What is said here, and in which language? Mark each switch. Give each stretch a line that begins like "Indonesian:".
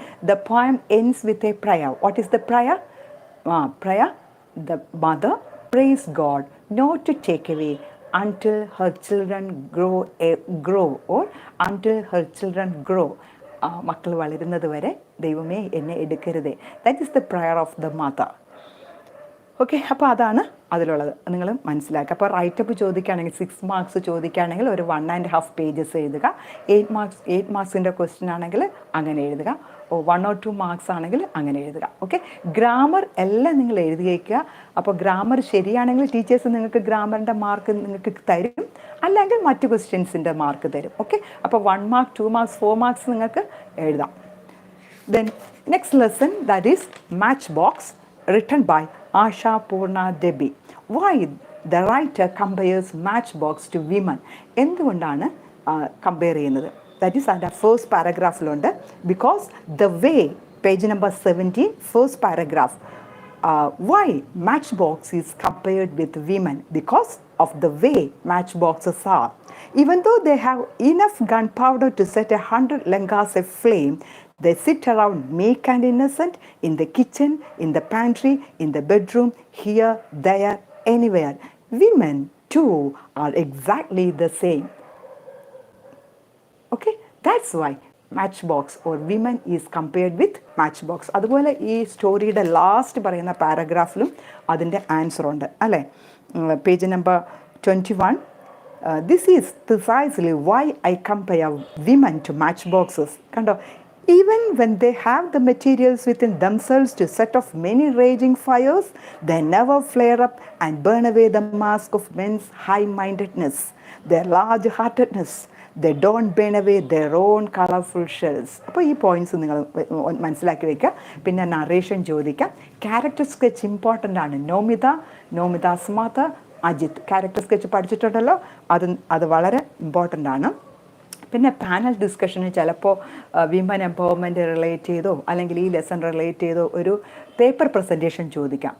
English: The poem ends with a prayer. What is the prayer? Prayer. The mother prays God not to take away until her children grow or until her children grow.
Malayalam: മക്കൾ വളരുന്നത് വരെ ദൈവമേ എന്നെ എടുക്കരുതേ.
English: That is the prayer of the mother.
Malayalam: Okay. അപ്പോൾ അതാണ് അതിലുള്ളത്, നിങ്ങൾ മനസ്സിലാക്കുക. അപ്പോൾ റൈറ്റപ്പ് ചോദിക്കുകയാണെങ്കിൽ 6 മാർക്സ് ചോദിക്കുകയാണെങ്കിൽ ഒരു 1.5 പേജസ് എഴുതുക. 8 മാർക്സിൻ്റെ ക്വസ്റ്റ്യൻ ആണെങ്കിൽ അങ്ങനെ എഴുതുക. 1 or 2 മാർക്സ് ആണെങ്കിൽ അങ്ങനെ എഴുതുക. ഓക്കെ. ഗ്രാമർ എല്ലാം നിങ്ങൾ എഴുതി വയ്ക്കുക. അപ്പോൾ ഗ്രാമർ ശരിയാണെങ്കിൽ ടീച്ചേഴ്സ് നിങ്ങൾക്ക് ഗ്രാമറിൻ്റെ മാർക്ക് നിങ്ങൾക്ക് തരും, അല്ലെങ്കിൽ മറ്റ് ക്വസ്റ്റ്യൻസിൻ്റെ മാർക്ക് തരും. ഓക്കെ. അപ്പോൾ 1 മാർക്ക്, 2 മാർക്സ്, 4 മാർക്സ് നിങ്ങൾക്ക് എഴുതാം.
English: Then next lesson, that is Matchbox, written by Asha Purna Debbie. Why the writer compares matchbox to women?
Malayalam: എന്തുകൊണ്ടാണ് കമ്പയർ ചെയ്യുന്നത്?
English: that is
Malayalam: അതിൻ്റെ first പാരഗ്രാഫിലുണ്ട്.
English: because the way,
Malayalam: page number 17, first paragraph.
English: Why matchbox is compared with women? Because of the way matchboxes are. Even though they have enough gunpowder to set 100 langas aflame, They sit around meek and innocent in the kitchen, in the pantry, in the bedroom, here, there, anywhere. Women too are exactly the same. Okay, that's why Matchbox or women is compared with Matchbox.
Malayalam: അതുപോലെ ഈ സ്റ്റോറിയുടെ last പറയുന്ന പാരഗ്രാഫിലും അതിൻ്റെ answer ഉണ്ട് അല്ലേ? Page number 21.
English: This is precisely why I compare women to matchboxes.
Malayalam: കണ്ടോ,
English: even when they have the materials within themselves to set off many raging fires, they never flare up and burn away the mask of men's high-mindedness, their large-heartedness. They don't burn away their own colorful shells.
Malayalam: അപ്പോൾ ഈ points നിങ്ങൾ മനസ്സിലാക്കി വയ്ക്കുക. പിന്നെ narration ചോദിക്കാം. Character sketch important ആണ്. നോമിതാസ് mother, Ajith. Character sketch പഠിച്ചിട്ടുണ്ടല്ലോ, അത് വളരെ ഇമ്പോർട്ടൻ്റ് ആണ്. പിന്നെ പാനൽ ഡിസ്കഷന് ചിലപ്പോൾ വിമൻ എംപവർമെൻറ്റ് റിലേറ്റ് ചെയ്തോ അല്ലെങ്കിൽ ഈ ലെസൺ റിലേറ്റ് ചെയ്തോ ഒരു പേപ്പർ പ്രസൻറ്റേഷൻ ചോദിക്കാം.